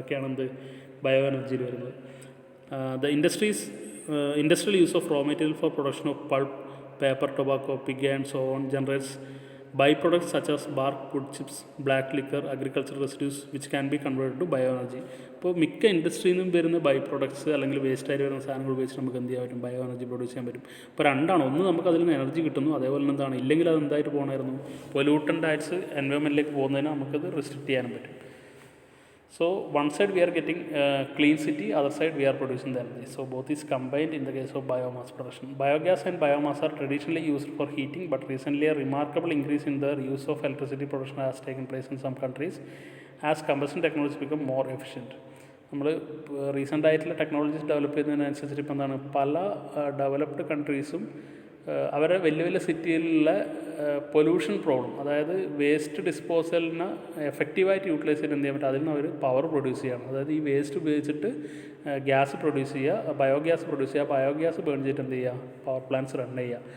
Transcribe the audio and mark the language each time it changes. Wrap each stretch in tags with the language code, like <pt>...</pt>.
<ml>അതൊക്കെയാണ് എന്ത് ബയോ എനർജിയിൽ വരുന്നത്.</ml> <en>The industrial use of raw material for production of pulp, paper, tobacco, pig and so on generates byproducts such as bark, wood chips, black liquor, agricultural residues which can be converted to bioenergy.</en> <ml>ഇപ്പോൾ മിക്ക ഇൻഡസ്ട്രിയിൽ നിന്നും വരുന്ന by products അല്ലെങ്കിൽ വേസ്റ്റായിട്ട് വരുന്ന സാധനങ്ങൾ ഉപയോഗിച്ച് നമുക്ക് എന്ത് ചെയ്യാൻ പറ്റും, ബയോ എനർജി പ്രൊഡ്യൂസ് ചെയ്യാൻ പറ്റും. ഇപ്പോൾ രണ്ടാണ്, ഒന്ന് നമുക്ക് അതിൽ നിന്ന് എനർജി കിട്ടുന്നു, അതേപോലെ എന്താണ് ഇല്ലെങ്കിൽ അത് എന്തായിട്ട് പോകണമായിരുന്നു, പൊല്യൂട്ടൻ്റ് ആയിട്ട് എൻവയോൺമെൻറ്റിലേക്ക് പോകുന്നതിന് നമുക്കത് റെസ്ട്രിക്റ്റ് ചെയ്യാനും പറ്റും.</ml> <en>So one side we are getting clean city, other side we are producing the energy. So both is combined in the case of biomass production. Biogas and biomass are traditionally used for heating, but recently a remarkable increase in the use of electricity production has taken place in some countries as combustion technologies become more efficient.</en> <ml>നമ്മൾ recent ആയിട്ടുള്ള technologies develop ചെയ്യുന്നതിനനുസരിച്ചിട്ട് ഇപ്പോൾ എന്താണ്, പല developed കൺട്രീസും അവരെ വലിയ വലിയ സിറ്റിയിലുള്ള pollution problem, അതായത് waste ഡിസ്പോസലിന് എഫക്റ്റീവായിട്ട് യൂട്ടിലൈസ് ചെയ്ത് എന്ത് ചെയ്യാൻ പറ്റും, അതിൽ നിന്ന് അവർ പവർ പ്രൊഡ്യൂസ് ചെയ്യണം. അതായത് ഈ വേസ്റ്റ് ഉപയോഗിച്ചിട്ട് ഗ്യാസ് പ്രൊഡ്യൂസ് ചെയ്യുക, ബയോഗ്യാസ് പ്രൊഡ്യൂസ് ചെയ്യുക, ബയോഗ്യാസ് ബേൺ ചെയ്തിട്ട് എന്ത് ചെയ്യുക, പവർ പ്ലാന്റ്സ് റൺ ചെയ്യുക.</ml>